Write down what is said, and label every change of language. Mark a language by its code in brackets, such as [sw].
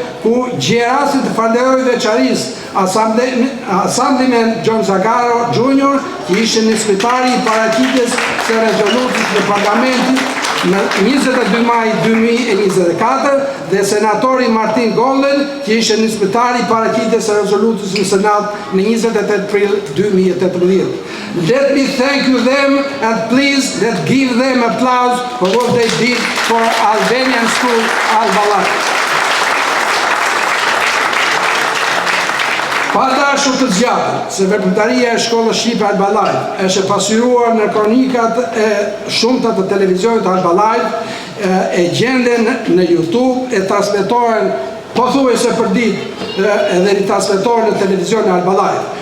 [sq] ku gjerasit të falenderoj veçarisht Assemblyman John Zagaro Jr., që ishte nisëtari I paraqitjes së rezolutës në Parlamentit në 22 maj 2024 dhe senatori Martin Golden, që ishte nisëtari I paraqitjes së rezolutës në Senat në 28 prill 2018. [en] Let me thank you them and please let's give them applause for what they did for Albanian School Alba Life. [sq] Pa dashur të zgjatur, se veprimtaria e shkollës shqipe Alba Life është e pasyruar në kronikat e shumta të televizionit Alba Life, e gjenden në YouTube, e transmetohen pothuajse për ditë edhe I transmetohen në televizionin Alba Life.